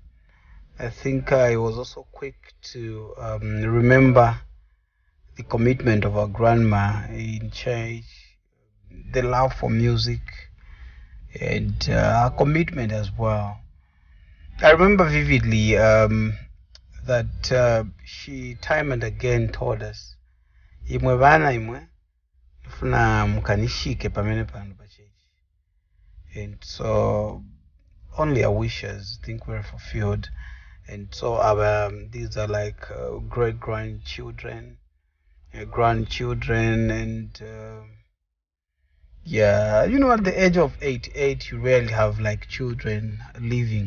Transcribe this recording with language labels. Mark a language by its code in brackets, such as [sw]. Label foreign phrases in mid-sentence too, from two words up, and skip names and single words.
[en] I think I was also quick to remember the commitment of our grandma in church, the love for music, and her commitment as well. I remember vividly that she time and again told us, [bem] imwe bana imwe funa mukanishike pamene pano pa church. [en] And so only our wishes, I think, were fulfilled. And so these are like great grandchildren, and yeah, at the age of 88, you rarely have like children living.